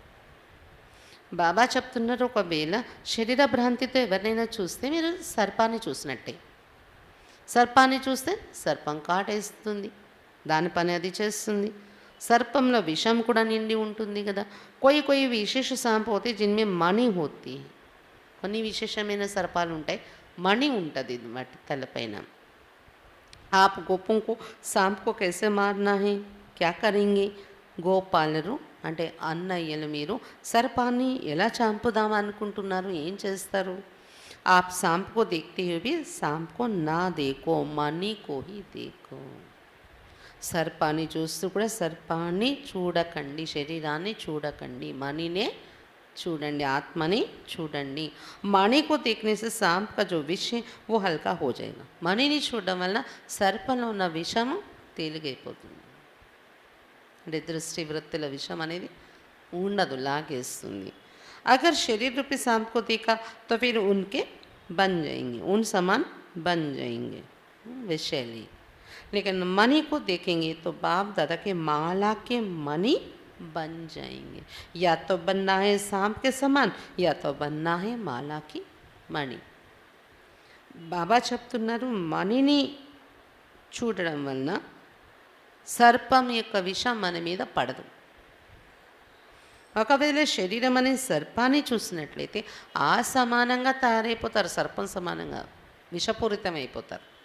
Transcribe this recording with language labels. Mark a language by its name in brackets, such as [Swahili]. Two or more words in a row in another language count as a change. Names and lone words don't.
[Telugu] బాబా చెప్తున్నారు, ఒకవేళ శరీర భ్రాంతితో ఎవరినైనా చూస్తే మీరు సర్పాన్ని చూసినట్టే। సర్పాన్ని చూస్తే సర్పం కాటేస్తుంది, దాని పని అది చేస్తుంది। సర్పంలో విషం కూడా నిండి ఉంటుంది కదా। [Hindi] कोई विशेष सांप होते जिनमें मणि होती है, [Telugu] కొన్ని విశేషమైన సర్పాలు ఉంటాయి, मणि ఉంటుంది వాటి తలపైన। [Hindi] आप गोपों को सांप को कैसे मारना है, क्या करेंगे? [Telugu] గోపాలరు అంటే అన్నయ్యలు మీరు సర్పాన్ని ఎలా చంపుదాం అనుకుంటున్నారు, ఏం చేస్తారు? [Hindi] आप सांप को देखते हुए भी सांप को ना देखो, मणि को ही देखो। [Telugu] సర్పాన్ని చూస్తూ కూడా సర్పాన్ని చూడకండి, శరీరాన్ని చూడకండి, మణినే చూడండి, ఆత్మని చూడండి। [Hindi] మణి को देखने से सांप का जो विष है वो हल्का हो जाएगा। [Telugu] మణిని చూడడం వల్ల సర్పంలో ఉన్న విషము తేలిగైపోతుంది, అంటే దృష్టి వృత్తిల విషం అనేది ఉండదు, లాగేస్తుంది। [Hindi] अगर शरीर रूपी सांप को देखा तो फिर उनके बन जाएंगे, उन समान बन जाएंगे विषैली। लेकिन मणि को देखेंगे तो बाप दादा के माला के मणि बन जाएंगे। या तो बनना है सांप के समान, या तो बनना है माला की मणि। [Telugu] బాబా చెప్తున్నారు, మణిని చూడడం వలన సర్పం యొక్క విషం మన మీద పడదు। ఒకవేళ శరీరం అనే సర్పాన్ని చూసినట్లయితే ఆ సమానంగా తయారైపోతారు, సర్పం సమానంగా విషపూరితం అయిపోతారు।